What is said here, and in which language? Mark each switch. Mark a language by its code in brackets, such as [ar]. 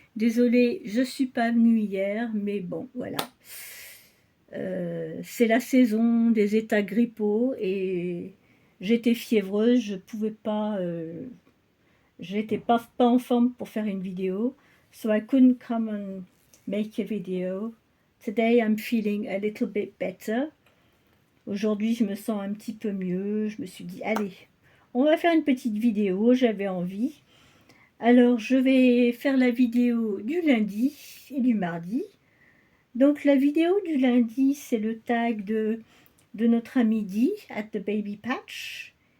[fr] Désolée, je suis pas venue hier, mais bon, voilà. C'est la saison des états grippaux et j'étais fiévreuse, je pouvais pas, j'étais pas en forme pour faire une vidéo, [en] so I couldn't come and make a video. Today I'm feeling a little bit better. [fr] Aujourd'hui, je me sens un petit peu mieux. Je me suis dit, allez, on va faire une petite vidéo, j'avais envie. Alors, je vais faire la vidéo du lundi et du mardi. Donc, la vidéo du lundi, c'est le tag de notre ami Dee at the Baby Patch.